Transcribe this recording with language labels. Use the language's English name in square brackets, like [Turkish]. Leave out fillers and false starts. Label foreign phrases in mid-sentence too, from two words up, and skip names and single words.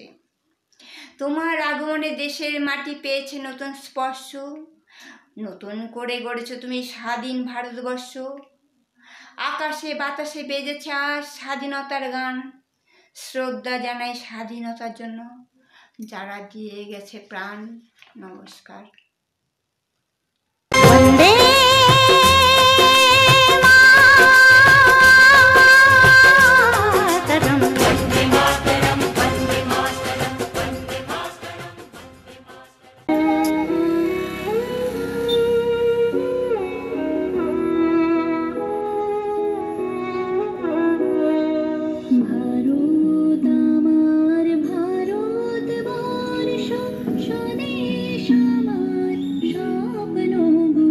[Bangla] তোমার আগমনে দেশের মাটি পেয়েছে নতুন স্পর্শ, নতুন করে গড়েছো তুমি স্বাধীন ভারতবর্ষ। আকাশে বাতাসে বেজেছে আজ স্বাধীনতার গান, শ্রদ্ধা জানাই স্বাধীনতার জন্য যারা দিয়ে গেছে প্রাণ। নমস্কার। [Sanskrit] वन्दे मातरम्। वन्दे मातरम् वन्दे मातरम् वन्दे मातरम्। [Bangla] ভারত আমার ভারতবর্ষ, স্বদেশ আমার স্বপ্ন গো।